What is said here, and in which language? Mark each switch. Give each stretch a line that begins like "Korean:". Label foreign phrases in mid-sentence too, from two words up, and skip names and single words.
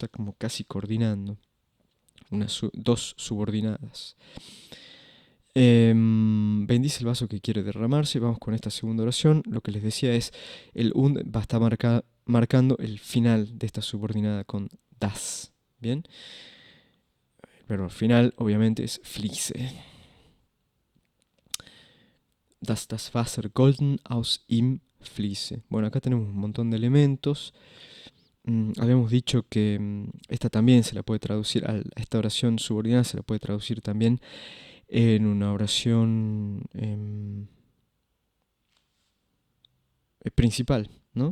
Spanish: Está como casi coordinando dos subordinadas. Bendice el vaso que quiere derramarse. Vamos con esta segunda oración. Lo que les decía es, el und va a estar marcando el final de esta subordinada con das. ¿Bien? El verbo al final, obviamente, es fließe.
German: Dass das Wasser golden aus ihm fließe.
Spanish: Bueno, acá tenemos un montón de elementos. Habíamos dicho que esta también se la puede traducir, a esta oración subordinada se la puede traducir también en una oración principal, ¿no?